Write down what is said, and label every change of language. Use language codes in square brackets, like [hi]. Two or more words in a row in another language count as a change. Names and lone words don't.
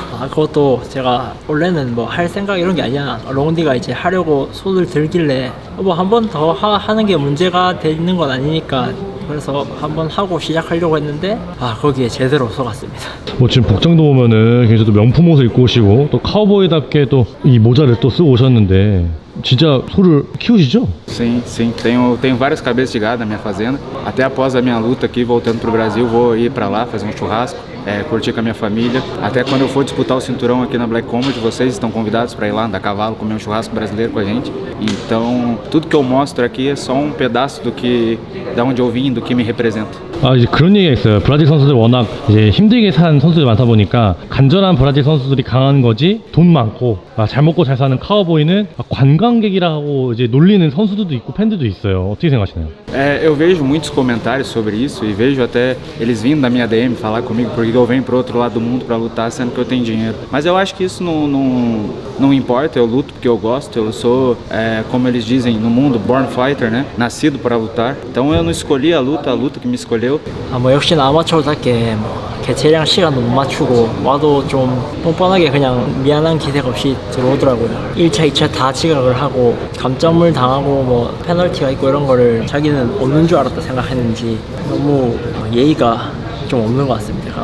[ko] 그것도 제가 원래는 뭐 할 생각 이런 게 아니야. 롱리가 이제 하려고 손을 들길래 뭐 한 번 더 하는 게 문제가 되는 건 아니니까 그래서 한번 하고 시작하려고 했는데 거기에 제대로 속았습니다. 뭐 지금 복장도 보면은 굉장히 또 명품 옷을 입고 오시고 또 카우보이답게 또 이 모자를 또 쓰고 오셨는데 진짜 소를 키우시죠? [pt] Sim, sim. Tenho várias cabeças de gado na minha fazenda. Até após a minha luta aqui, voltando pro Brasil, vou ir para lá fazer um churrasco, curtir com a minha família. Até quando eu for disputar o cinturão aqui na Black Combat, vocês estão convidados para ir lá andar a cavalo, comer um churrasco brasileiro com a gente. Então, tudo que eu mostro aqui é só um pedaço da onde eu vim, do que me representa. [ko] 이제 그런 얘기가 있어요. 브라질 선수들 워낙 이제 힘들게 산 선수들이 많다 보니까 간절한 브라질 선수들이 강한 거지 돈 많고 잘 먹고 잘 사는 카우보이는 관광객이라고 이제 놀리는 선수들도 있고 팬들도 있어요. 어떻게 생각하시나요? [pt] Eu vejo muitos comentários sobre isso e vejo até eles vindo da minha DM falar comigo porque eu venho pro outro lado do mundo para lutar sendo que eu tenho dinheiro. Mas eu acho que isso não importa, eu luto porque eu gosto, eu sou, como eles dizem no mundo, [en] born fighter, [pt] né? Nascido para lutar. Então eu não escolhi a luta que me escolheu. [ko] 뭐 역시나 아마추어답게 뭐 개체량 시간도 못 맞추고 와도 좀 뻔뻔하게 그냥 미안한 기색 없이 들어오더라고요. 1차, 2차 다 지각을 하고 감점을 당하고 뭐 페널티가 있고 이런 거를 자기는 없는 줄 알았다 생각했는지 너무 예의가 좀 없는 것 같습니다.